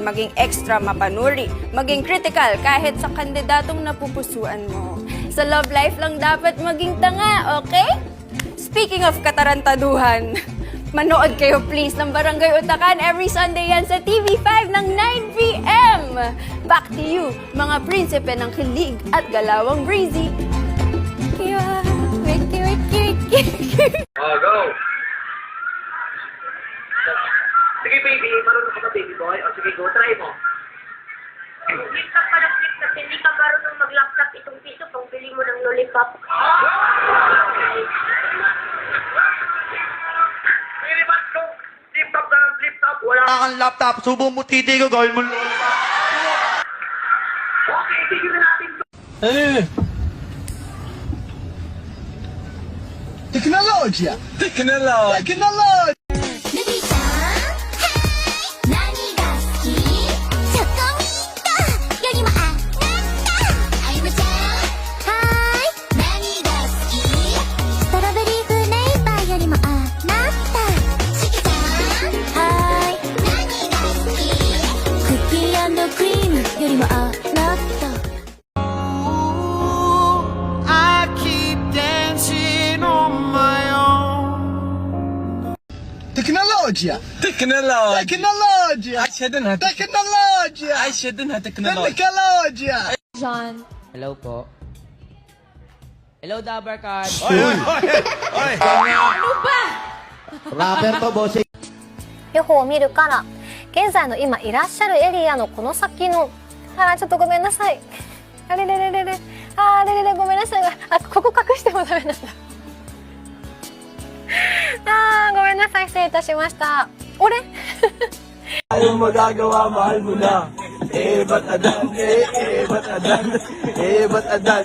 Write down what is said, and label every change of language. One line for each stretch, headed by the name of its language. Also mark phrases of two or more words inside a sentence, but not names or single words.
Filipino: Maging extra mapanuri. Maging critical kahit sa kandidatong napupusuan mo. Sa love life lang dapat maging tanga, okay?
English: Speaking of
Filipino: katarantaduhan, manood kayo please ng Barangay Utakan
English: every Sunday
Filipino: yan sa TV5 ng 9 p.m.
English: Back to you,
Filipino: mga prinsipe ng kilig at galawang breezy. Wiki.
English: Go!
Filipino: Sige baby, marunong ka ba
English: baby boy?
Filipino: O sige, go, try mo. Flip ka pa ng flip kasi hindi ka laptop. Pilipat ko, flip-top na ng flip-top. Wala Ang laptop, subo mo titi ko, gawin mo. Okay, tigil na natin to. Teknolojya! Teknolojya!
Japanese: ルビーちゃん何が好きチョコミントよりもあなたあゆむちゃんはーい何が好きストロベリーフレーバーよりもあなたしきちゃんはーい何が好きクッキー&クリームよりもあなた
Filipino: Teknolojya! Teknolojya! Teknolojya! Teknolojya! John. Hello po. Hello, Dabarkad. Rapper to, bossing.
Japanese: 予報を見るから現在の今いらっしゃるエリアのこの先のちょっとごめんなさいあれれれれれあれれれごめんなさいここ隠してもダメなんだごめんなさい失礼いたしました俺
Filipino: Anong magagawa, mahal mo na. Ba't adan? Ba't adan? Ba't adan?